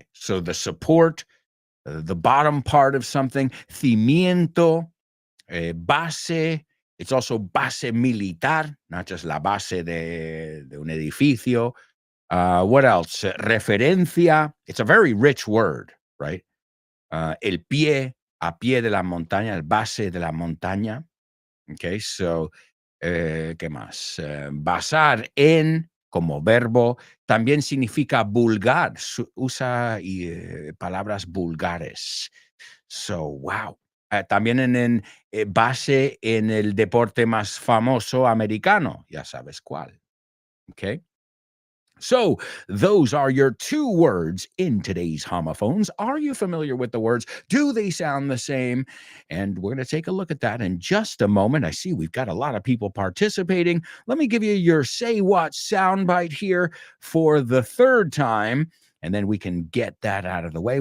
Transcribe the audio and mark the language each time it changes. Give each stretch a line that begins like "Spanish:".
English: So the support, the bottom part of something,
Spanish: cimiento, base.
English: It's also
Spanish: base militar,
English: not just
Spanish: la base de un edificio.
English: What else?
Spanish: Referencia.
English: It's a very rich word, right?
Spanish: El pie, a pie de la montaña, el base de la montaña. Okay, so, ¿qué más? Basar en, como verbo, también significa vulgar. Usa palabras vulgares.
English: So, wow.
Spanish: También en base en el deporte más famoso americano. Ya sabes cuál.
English: Okay. So those are your 2 words in today's homophones. Are you familiar with the words? Do they sound the same? And we're going to take a look at that in just a moment. I see we've got a lot of people participating. Let me give you your Say What soundbite here for the 3rd time, and then we can get that out of the way.